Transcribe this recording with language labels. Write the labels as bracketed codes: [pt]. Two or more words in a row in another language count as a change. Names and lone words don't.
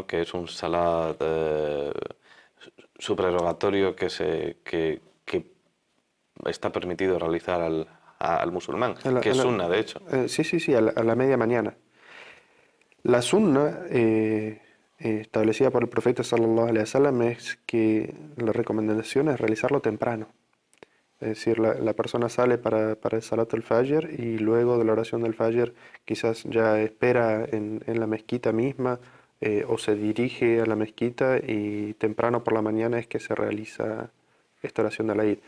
[es] Que es un salat subrerogatorio que está permitido realizar al musulmán, A la- que a es la- sunna, de hecho. sí, a la media mañana. La sunna establecida por el profeta [ar] صلى الله عليه وسلم [es] es que la recomendación es realizarlo temprano. Es decir, la persona sale para el [ar] صلاة الفجر, [es] y luego de la oración del Fajr quizás ya espera en la mezquita misma, o se dirige a la mezquita, y temprano por la mañana es que se realiza esta oración del Eid.